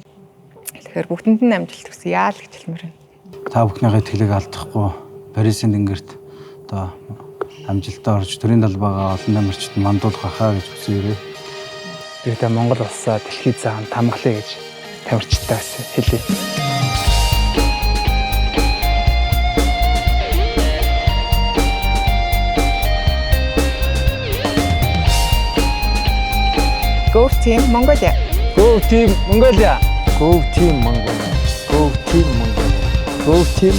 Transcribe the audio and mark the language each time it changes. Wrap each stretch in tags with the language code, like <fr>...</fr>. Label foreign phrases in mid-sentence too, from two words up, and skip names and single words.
<mn>Тэгэхээр бүгдэнд нь амжилт хүсье яа л гэж хэлмээр байна. Та бүхнийхээ тэлэг алдахгүй Парисын тэнгэрт одоо амжилттай орж төрийн талбайгаа олон тамирчид мандуулах байхаа гэж хүсье. Тэгээд Монгол улсаа дэлхийд цаан тамгалаа гэж тамирчдаас хэлье.</mn> <en>Go team Mongolia. Go team Mongolia. Go team Mongolia. Go team Mongolia.</en>